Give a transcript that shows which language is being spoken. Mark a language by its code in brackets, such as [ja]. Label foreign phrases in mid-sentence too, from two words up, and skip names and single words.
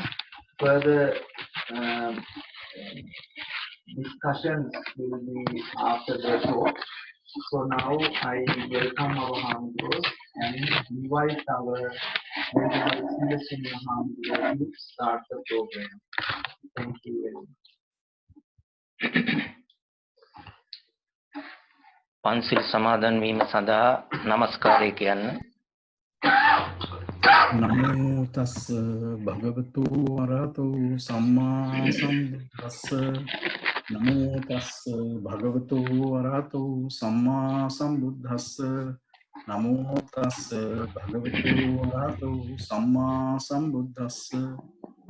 [en] Further discussions will be after the talk. So now I welcome our Hamdros and invite our Venerable Seelasumana to start the program. Thank you very much. [si] පන්සිල් සමාදන් වීම සඳහා නමස්කාරය කියන්න. [pi] නමෝ තස්ස භගවතු වරහතු සම්මා සම්බුද්දස්ස. නමෝ තස්ස භගවතු වරහතු සම්මා සම්බුද්දස්ස. නමෝ තස්ස භගවතු වරහතු සම්මා සම්බුද්දස්ස.